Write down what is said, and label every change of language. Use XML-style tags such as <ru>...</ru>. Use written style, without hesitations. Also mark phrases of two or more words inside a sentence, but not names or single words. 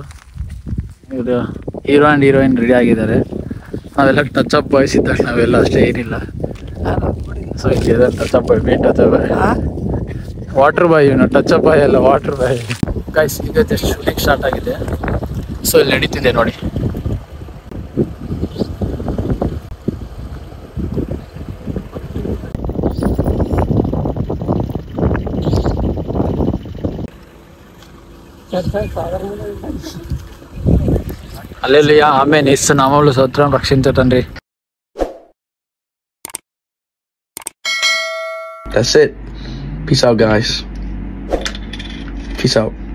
<kn>ಇವರು</kn> <en>hero and heroine</en> <kn>ರೆಡಿ ಆಗಿದ್ದಾರೆ. ನಾವೆಲ್ಲ</kn> <en>touch up boys</en> <kn>ಇದ್ದಾಗ ನಾವೆಲ್ಲ ಅಷ್ಟೇ ಏನಿಲ್ಲ. ಸೊ ಇಲ್ಲಿ</kn> <en>touch up boy water boy</en> <kn>ಇವನು</kn> <en>touch up boy</en> <kn>ಅಲ್ಲ</kn> <en>water boy.</en> <kn>ಗೈಸ್ ಈಗ</kn> <en>just shooting start</en> <kn>ಆಗಿದೆ. ಸೊ ಇಲ್ಲಿ ನಡೀತಿದೆ ನೋಡಿ.</kn> <te>హల్లెలూయా ఆమేన్. యేసు నామములో స్తోత్రం రక్షించటండి.</te> <en>That's it. Peace out, guys. Peace out.</en>